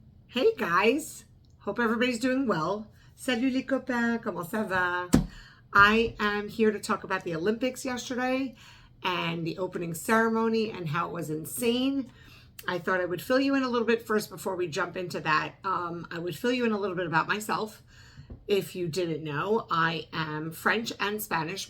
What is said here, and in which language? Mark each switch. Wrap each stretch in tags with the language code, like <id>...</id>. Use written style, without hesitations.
<en>Hey guys, hope everybody's doing well.</en> <fr>Salut les copains, comment ça va?</fr> <en>I am here to talk about the Olympics yesterday and the opening ceremony and how it was insane. I thought I would fill you in a little bit first before we jump into that. I would fill you in a little bit about myself. If you didn't know, I am French and Spanish.</en>